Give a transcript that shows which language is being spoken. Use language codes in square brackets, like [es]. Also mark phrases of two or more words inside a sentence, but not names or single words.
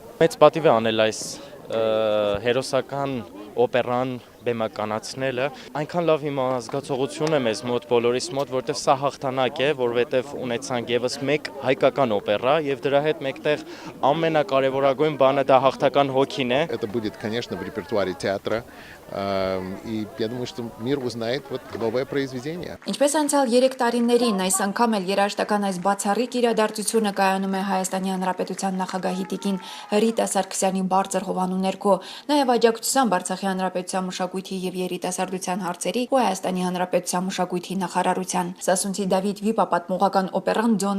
[hy] Մեծ պատիվ է անել այս հերոսական օպերան բեմականացնելը, այնքան լավ իմ զգացողություն է մեզ մոտ բոլորիս մոտ, որտեղ սա հաղթանակ է, որովհետև ունեցանք եւս մեկ հայկական օպերա եւ դրա հետ մեկտեղ ամենակարևորագույն բանը դա հաղթական հոգին է։ [ru] Это будет, конечно, в репертуаре театра, и я думаю, что мир узнает вот новое произведение. [hy] Ինչպես անցյալ 3 տարիներին, այս անգամ էլ երաժշտական այս բացառիկ իրադարձությունը կայանում է Հայաստանի Հանրապետության նախագահի տիկին Ռիտա Սարգսյանի բարձր հովանու ներքո, նաև աջակցությամբ Արցախի Հանրապետության մշակույթի եւ երիտասարդության հարցերի ու Հայաստանի Հանրապետության մշակույթի նախարարության։ Սասունցի Դավիթ վիպապատմողական օպերան ձոն